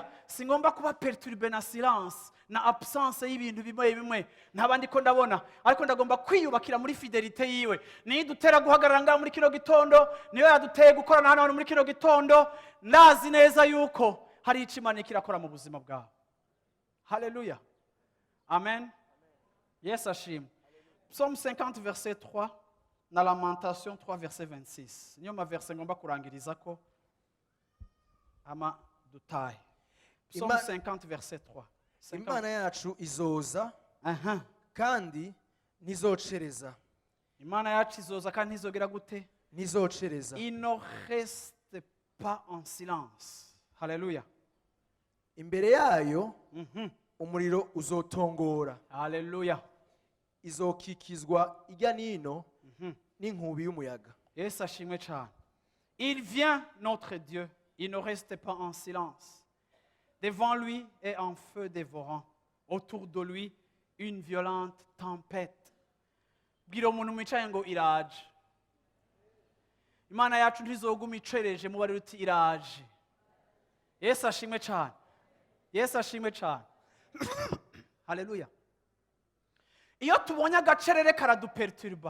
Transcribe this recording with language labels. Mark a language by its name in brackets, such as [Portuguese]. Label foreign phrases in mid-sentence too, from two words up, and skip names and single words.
[Rundi] Singomba kuba perturbé na silence na absence y'ibintu bimwe ntabandi ko ndabona, ariko ndagomba kwiyubakira muri fidelite yiwe. Ni dutera guhagarara ngaho muri kino gitondo, niyo yaduteye gukorana hano muri kino gitondo, ndazi neza yuko hari icyo Imana ikirakora mu buzima bwawe. Haleluya. Amen. Yes, ashimwe. [French] Psaume 50 verset 3 na Lamentation 3 verset 26. Niyo ma verset ngomba kurangiriza ko ama dutaye. Psaume 50 verset 3. [Rundi] Imana yacu izoza kandi ntizocereza. Imana yacu izoza kandi ntizogera gute? Ntizocereza. [French] Il ne reste pas en silence. [Rundi] Haleluya. Imbere yayo umuriro uzotongora. Haleluya. Izokikizwa ijya nino n'inkubi y'umuyaga. Yesu ashimwe cyane. [French] Il vient notre Dieu, il ne reste pas en silence. Devant lui est un feu dévorant. Autour de lui, une violente tempête. [Rundi] Bwira umuntu mwicaye ngo iraje. Imana yacu ntizoguma icereje mu bari ruti iraje. Yesu ashimwe cyane. Haleluya. Iyo tubonye agacerere karaduperturba.